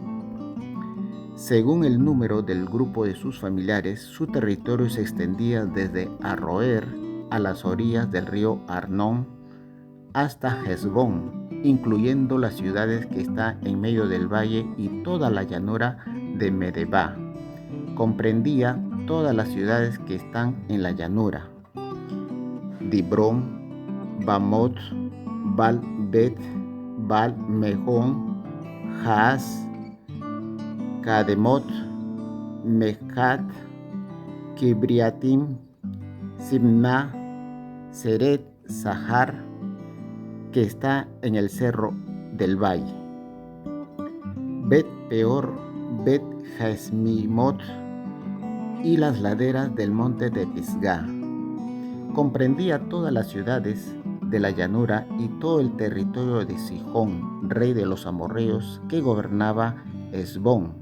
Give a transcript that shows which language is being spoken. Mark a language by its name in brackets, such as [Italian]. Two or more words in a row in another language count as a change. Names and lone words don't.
[Spanish] Según el número del grupo de sus familiares, su territorio se extendía desde Aroer a las orillas del río Arnón hasta Hesbón, incluyendo las ciudades que están en medio del valle y toda la llanura de Medeba. Comprendía todas las ciudades que están en la llanura: Dibrón, Bamot, Baal-Bet, Baal-Mejón, Jaaz, Kademot, Mechat, Kibriatim, Simna, Seret, Sahar, que está en el cerro del valle, Bet Peor, Bet Jesmimot y las laderas del monte de Pisgah. Comprendía todas las ciudades de la llanura y todo el territorio de Sihón, rey de los amorreos, que gobernaba Hesbón.